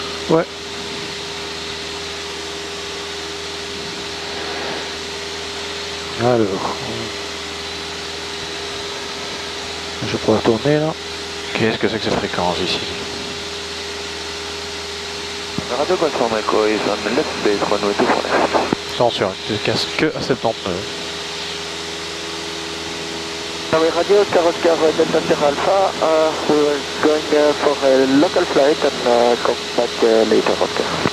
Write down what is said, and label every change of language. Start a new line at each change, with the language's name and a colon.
French: Ouais. Alors, je vais pouvoir tourner là. Qu'est-ce que c'est que cette fréquence ici?
English: Radio Golf Tango Echo is on left base, runway 24 left.
French: Attention, tu te casses que à 79.
English: Radio Caroscar Delta Sierra Alpha, we're going for a local flight and come back later, Oscar.